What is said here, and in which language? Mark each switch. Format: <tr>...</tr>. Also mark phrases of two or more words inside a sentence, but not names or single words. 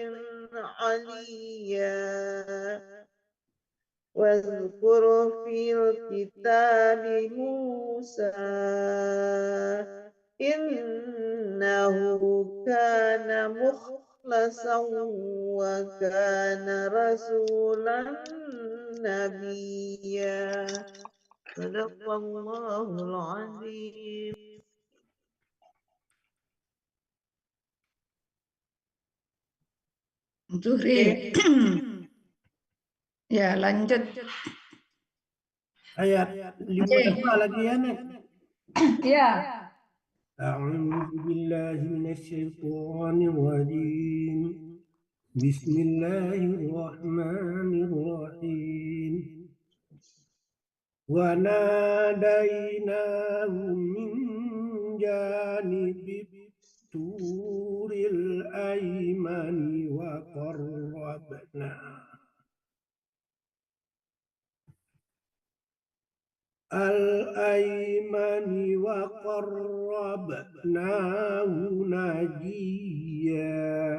<ar>عليا واذكر في الكتاب موسى إنه كان مخلصا وكان رسولا نبيا صدق الله العظيم.</ar> <id>Zuhri. Ya, lanjut. Ayat 52 lagi ya, Nek. Ya.</id> <ar>أعوذ بالله من الشيطان الرجيم بسم الله الرحمن الرحيم وناديناه من جانب الطور الأيمن وقربناه نجيا</ar>